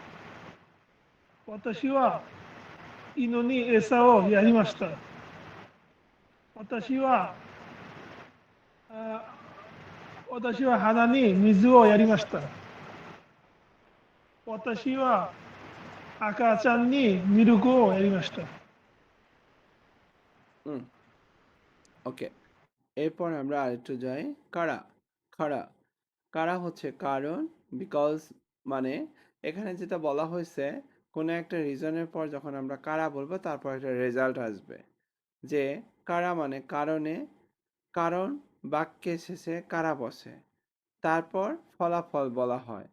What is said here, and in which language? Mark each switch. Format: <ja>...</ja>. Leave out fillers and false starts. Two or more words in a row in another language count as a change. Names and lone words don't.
<ja>私は犬に餌をやりました。私は花に水をやりました。私は赤ちゃんにミルクをやりました。</ja> <bn>ওকে, এরপর আমরা আরেকটু যাই। কারা খাড়া। কারা হচ্ছে কারণ, বিকজ মানে এখানে যেটা বলা হয়েছে কোনো একটা রিজনের পর যখন আমরা কারা বলবো তারপর একটা রেজাল্ট আসবে, যে কারা মানে কারণে, কারণ বাক্যে শেষে কারা বসে, তারপর ফলাফল বলা হয়।</bn>